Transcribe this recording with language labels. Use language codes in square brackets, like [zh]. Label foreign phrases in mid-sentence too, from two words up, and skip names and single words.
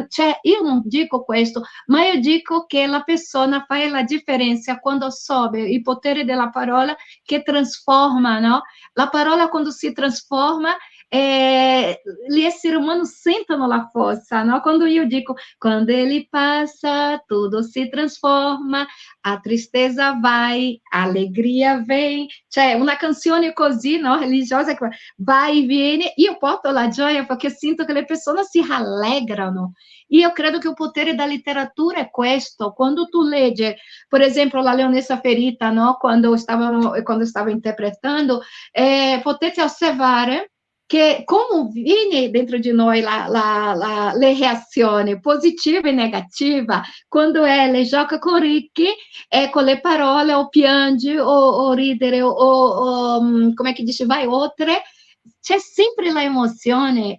[it] Cioè, io non dico questo, ma io dico che la persona fa la differenza quando sobe il potere della parola che trasforma, no? La parola quando si trasforma, gli esseri umani sentono la forza, no? Quando io dico, [pt] quando ele passa, tudo [it] si trasforma, [pt] a tristeza vai, a alegria vem, [it] cioè una canzone così, no? Religiosa che vai e viene, io porto la gioia perché sento che le persone si rallegrano. Io credo che il potere da letteratura è questo. Quando tu leggi, per esempio, La Leonessa Ferita, no? Quando stava interpretando, potete osservare che come viene dentro di noi le reazioni positive e negative, quando le gioca con Ricky, con le parole, o piange, o ridere, come è che dice, vai oltre, c'è sempre la emozione.